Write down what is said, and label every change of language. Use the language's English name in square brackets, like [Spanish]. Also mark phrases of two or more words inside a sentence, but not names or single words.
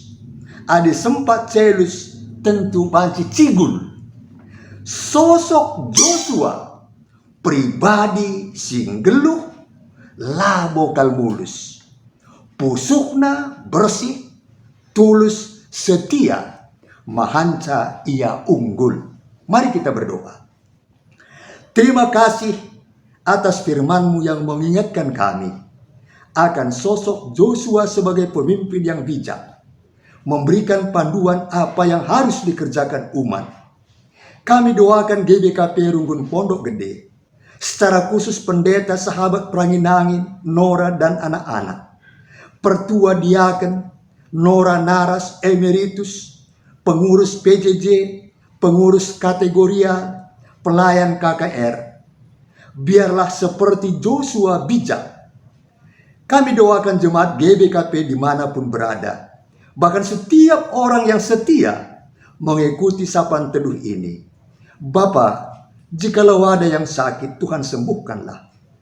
[Batak Karo] Adi sempat celus tentu banci cigul. Sosok Joshua pribadi sing geluh labo kal mulus. Pusukna bersih, tulus, setia, mahanca ia unggul. [Indonesian] Mari kita berdoa. Terima kasih atas firman-Mu yang mengingatkan kami akan sosok Joshua sebagai pemimpin yang bijak, memberikan panduan apa yang harus dikerjakan umat. Kami doakan GBKP Runggun Pondok Gede, secara khusus pendeta sahabat Pranginangin, Nora dan anak-anak, pertua diaken, Nora Naras Emeritus, pengurus PJJ, pengurus kategorial, pelayan KKR. Biarlah seperti Joshua bijak. Kami doakan jemaat GBKP dimanapun berada, bahkan setiap orang yang setia mengikuti sapaan teduh ini. Bapa, jikalau ada yang sakit, Tuhan sembuhkanlah.